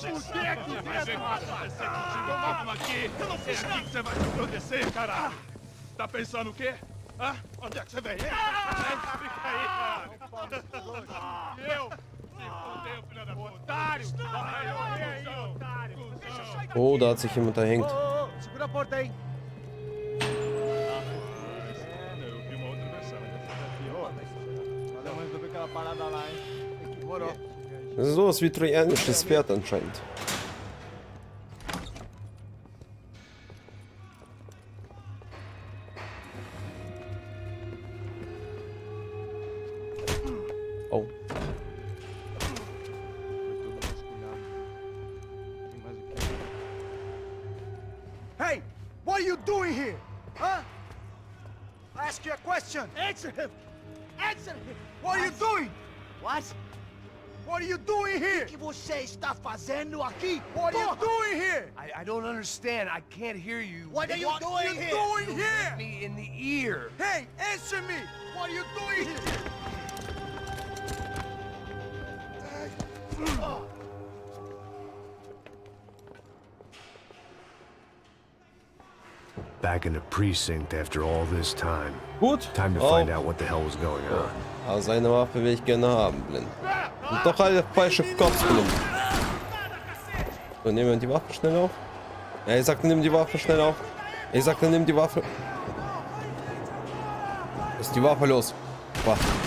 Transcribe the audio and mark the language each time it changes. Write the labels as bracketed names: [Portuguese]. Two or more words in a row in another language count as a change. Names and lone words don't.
[Portuguese] Vai ver o que vai acontecer contigo mesmo aqui! Eu não fiz nada! O que você vai se proteger, cara? Tá pensando o quê? Hã? Onde é que você vem? Fica aí, cara! Eu? Se fodeu, filha da puta! Otário! Vai aí, otário! [German] Oh, da hat sich jemand erhängt. [Portuguese] Segura a porta aí. Eu vi uma outra versão. Valeu, resolver aquela parada lá, hein? Demorou. [German] Das ist sowas wie trojanisches Pferd anscheinend. Oh. [English] Hey, what are you doing here? Huh? I ask you a question. Answer him. Answer him. What are you doing? What? What are you doing here? [Portuguese] O que você está fazendo aqui? [English] What are you doing here? I don't understand. I can't hear you. What are you What are doing you here? doing here? Me in the ear. Hey, answer me. What are you doing here? Back in the precinct after all this time. [German] Gut. [English] Time to find out what the hell was going on. [German] Aber seine Waffe will ich gerne haben, blind. Und doch alle falsche Cops, blind. So, nehmen wir die Waffe schnell auf. Ja, ich sagte, nimm die Waffe schnell auf. Ich sagte, nimm die Waffe. Ist die Waffe los? Waffe.